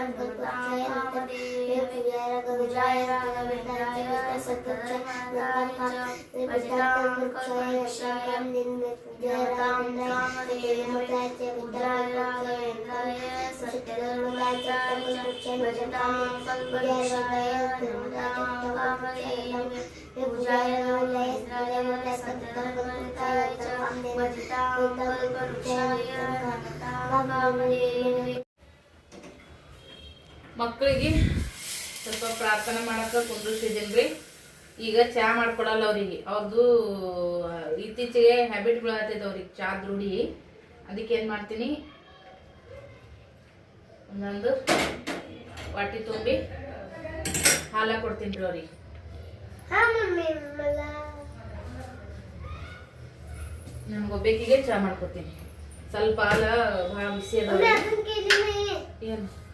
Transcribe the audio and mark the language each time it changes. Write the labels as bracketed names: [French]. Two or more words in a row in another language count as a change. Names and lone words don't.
[Sanskrit] पूजाय राघवेन्द्राय सत्यधर्मरताय बचतां कल्पवृक्षाय पूजाय राघवेन्द्राय सत्यधर्मरताय बचतां कल्पवृक्षाय पूजाय राघवेन्द्राय सत्यधर्मरताय बचतां कल्पवृक्षाय कामधेनवे [Kannada] ಮಕ್ಕಳಿಗೆ ಸ್ವಲ್ಪ ಪ್ರಾರ್ಥನೆ ಮಾಡಕ್ಕೆ ಕುಂದ್ರಿಸಿದ್ದೀನಿ ರೀ ಈಗ ಚಹಾ ಮಾಡ್ಕೊಡಲ್ಲ ಅವರಿಗೆ ಅವ್ರದ್ದು ಇತ್ತೀಚೆಗೆ ಹ್ಯಾಬಿಟ್ ಬೀಳತ್ತೈತೆ ಅವ್ರಿಗೆ ಚಹಾ ರೂಢಿ ಅದಕ್ಕೆ ಏನು ಮಾಡ್ತೀನಿ ಒಂದೊಂದು ವಾಟಿ ತುಂಬಿ ಹಾಲ ಕೊಡ್ತೀನಿ ರೀ ಅವ್ರಿಗೆ ನನಗೊಬ್ಬೇಕಿಗೆ ಚಹಾ ಮಾಡ್ಕೊತೀನಿ ಸ್ವಲ್ಪ ಹಾಲ ಭಾಳ ಬಿಸಿ ಅದ ಏನು